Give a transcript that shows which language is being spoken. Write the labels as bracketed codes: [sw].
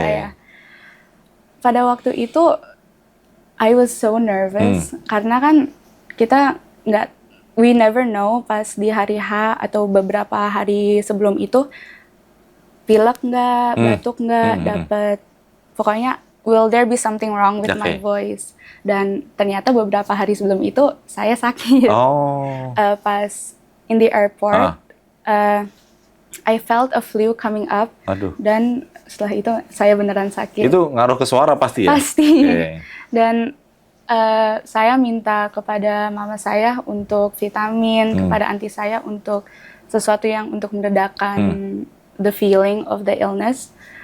[id] saya. Pada waktu itu, [en] I was so nervous [id] karena kan kita [en] we never know [id] pas di hari H atau beberapa hari sebelum itu pilek nggak, batuk nggak, dapat pokoknya [en] will there be something wrong with my voice. [id] Dan ternyata beberapa hari sebelum itu saya sakit. Oh. [en] Pas in the airport, I felt a flu coming up. [id] Aduh. Dan setelah itu saya beneran sakit. Itu ngaruh ke suara pasti ya? Pasti. Okay. Dan saya minta kepada mama saya untuk vitamin, kepada aunty saya untuk sesuatu yang untuk meredakan [en] the feeling of the illness.